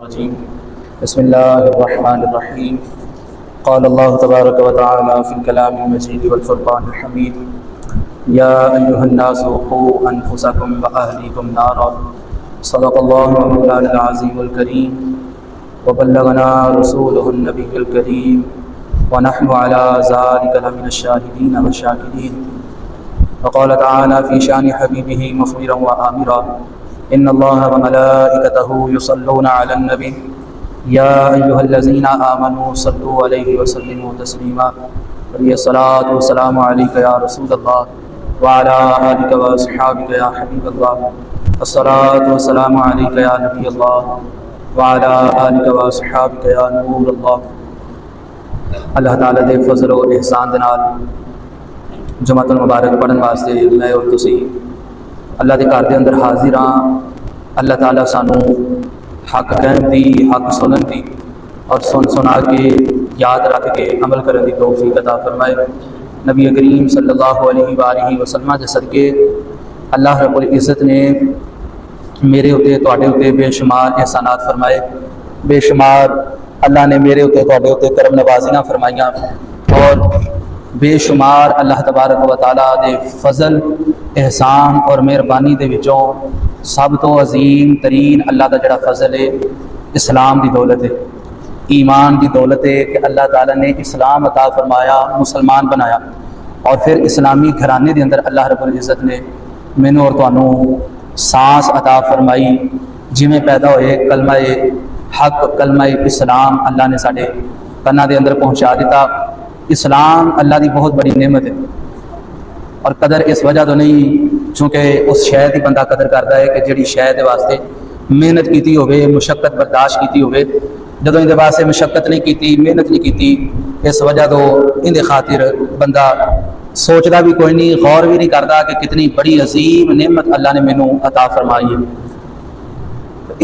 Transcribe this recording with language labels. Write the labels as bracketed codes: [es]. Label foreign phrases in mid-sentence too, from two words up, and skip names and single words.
[ar] الرجيم بسم الله الرحمن الرحيم قال الله تبارك وتعالى في الكلام المجيد والفرقان الحميد يا أيها الناس قوا أنفسكم وأهليكم نارا صدق الله مولانا العظيم الكريم وبلغنا رسوله النبي الكريم ونحن على ذلك لمن الشاهدين وشاكرين وقال تعالى في شأن حبيبه مخبرا وآمرا إن الله وملائكته يصلون على النبي يا أيها الذين آمنوا صلوا عليه وسلموا تسليما الصلاة والسلام عليك يا رسول الله وعلى آلك وأصحابك يا حبيب الله الصلاة والسلام عليك يا نبي الله وعلى آلك وأصحابك يا نور الله. [pa] اللہ تعالیٰ دے فضل اور احسان دے نال [ar] جمعة المبارك [pa] پڑھن واسطے میں اور تسی اللہ کے گھر کے اندر حاضر ہاں. اللہ تعالیٰ سانوں حق کہن کی، حق سنن کی اور سن سنا کے یاد رکھ کے عمل کرنے کی توفیق عطا فرمائے. نبی کریم [ar] صلى الله عليه وسلم [pa] کے صدقے [ar] الله رب العزة [pa] نے میرے اتے تہاڈے اتے بے شمار احسانات فرمائے. بے شمار اللہ نے میرے اتے تہاڈے اتے کرم نوازیاں فرمائیاں اور بے شمار [ar] الله تبارك وتعالى [pa] دے فضل احسان اور مہربانی دے وچوں سب تو عظیم ترین اللہ کا جڑا فضل ہے اسلام کی دولت ہے، ایمان کی دولت ہے کہ اللہ تعالیٰ نے اسلام عطا فرمایا، مسلمان بنایا اور فیر اسلامی گھرانے کے اندر [ar] الله رب العزة [pa] نے مینوں اور تہانوں سانس عطا فرمائی. جمیں پیدا ہوئے کلمہ حق کلمہ اسلام اللہ نے ساڈے کنّاں کے اندر پہنچا دتا. اسلام اللہ کی بہت بڑی نعمت ہے اور قدر اس وجہ تو نہیں چونکہ اس شے کی بندہ قدر کرتا ہے کہ جہڑی شے کے واسطے محنت کی ہووے، مشقت برداشت کی ہووے. جدوں ایہدے واسطے مشقت نہیں کی، محنت نہیں کی، اس وجہ تو ایہدے خاطر بندہ سوچتا بھی کوئی نہیں، غور بھی نہیں کرتا کہ کتنی بڑی عظیم نعمت اللہ نے مینوں عطا فرمائی ہے.